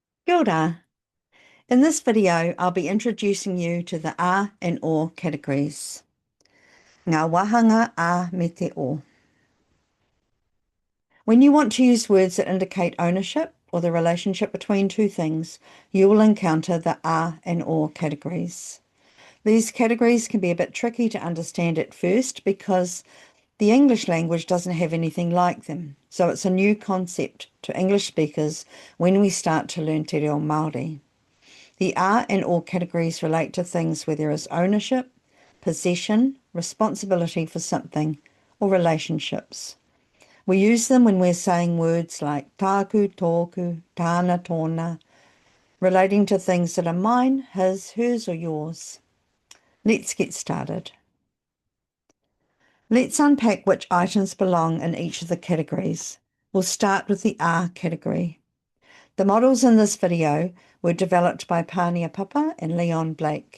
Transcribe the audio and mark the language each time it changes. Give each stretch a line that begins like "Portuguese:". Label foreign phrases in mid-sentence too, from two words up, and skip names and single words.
English: Kia ora. In this video, I'll be introducing you to the A and O categories.
Māori: Ngā wahanga a me te o.
English: When you want to use words that indicate ownership or the relationship between two things, you will encounter the A and O categories. These categories can be a bit tricky to understand at first because the English language doesn't have anything like them, so it's a new concept to English speakers when we start to learn te reo Māori. The A and O categories relate to things where there is ownership, possession, responsibility for something, or relationships. We use them when we're saying words like
Māori: tāku, tōku, tāna, tōna,
English: relating to things that are mine, his, hers, or yours. Let's get started. Let's unpack which items belong in each of the categories. We'll start with the A category. The models in this video were developed by Pānia Papa and Leon Blake.